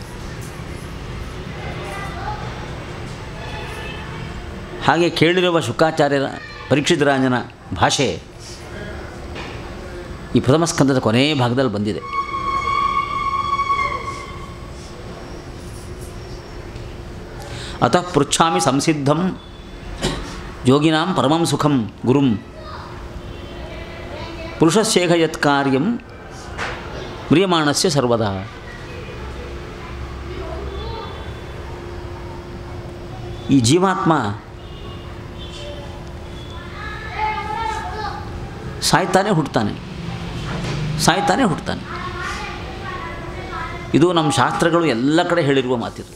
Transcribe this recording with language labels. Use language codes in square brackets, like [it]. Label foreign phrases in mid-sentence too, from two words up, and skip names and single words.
[kn] ಹಾಗೆ ಕೇಳಿರುವ ಶುಕಾಚಾರ್ಯರ ಪರೀಕ್ಷಿತ್ ರಾಜನ ಭಾಷೆ ಈ ಪ್ರಥಮ ಸ್ಕಂದದ ಕೊನೆಯ ಭಾಗದಲ್ಲಿ ಬಂದಿದೆ. [sa] ಅತಃ ಪೃಚ್ಛಾಮಿ ಸಂಸಿದ್ಧಂ ಯೋಗಿನಾಂ ಪರಮಂ ಸುಖಂ ಗುರುಂ ಪುರುಷಸ್ಯೇಹ ಯತ್ ಕಾರ್ಯಂ ಮ್ರಿಯಮಾಣಸ್ಯ ಸರ್ವದಾ. [kn] ಈ ಜೀವಾತ್ಮ ಸಾಯ್ತಾನೆ ಹುಟ್ಟುತ್ತಾನೆ, ಸಾಯ್ತಾನೆ ಹುಟ್ಟುತ್ತಾನೆ. ಇದು ನಮ್ಮ ಶಾಸ್ತ್ರಗಳು ಎಲ್ಲ ಕಡೆ ಹೇಳಿರುವ ಮಾತಿದು.